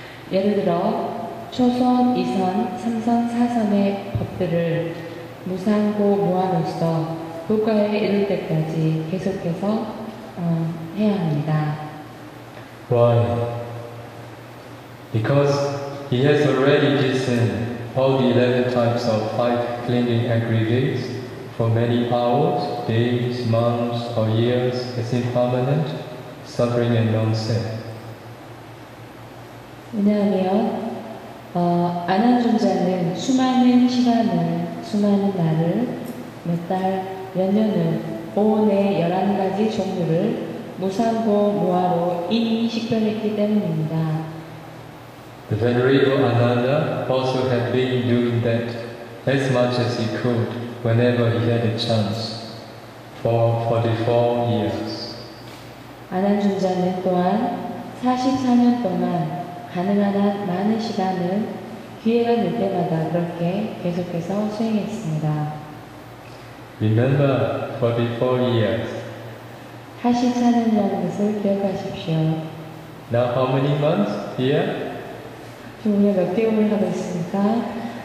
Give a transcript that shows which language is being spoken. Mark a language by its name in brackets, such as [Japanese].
[Korean] 예를 들어 초선, 2선, 3선, 4선의 법들을 무상고 무아로서 도가에 이를 때까지 계속해서 해야 합니다. [English] Why? Because he has already discerned all the 11 types of 5 clinging aggregates for many hours, days, months, or years as impermanent, suffering and non-self. [Korean] 왜냐하면 아난존자는 수많은 시간을, 수많은 날을, 몇 달, 몇 년을 오온의 11가지 종류를 무상고 무아로 이미 식별했기 때문입니다. [English] The Venerable Ananda also had been doing that as much as he could whenever he had a chance for 44 years. [Korean] 아난존자는 또한 44년 동안 가능한 한 많은 시간을 기회가 될 때마다 그렇게 계속해서 수행했습니다. [English] Remember 44 years. [Korean] 44년이라는 것을 기억하십시오. [English] Now how many months here? [Korean] 지금 우리가 몇 개월을 하고 있습니까?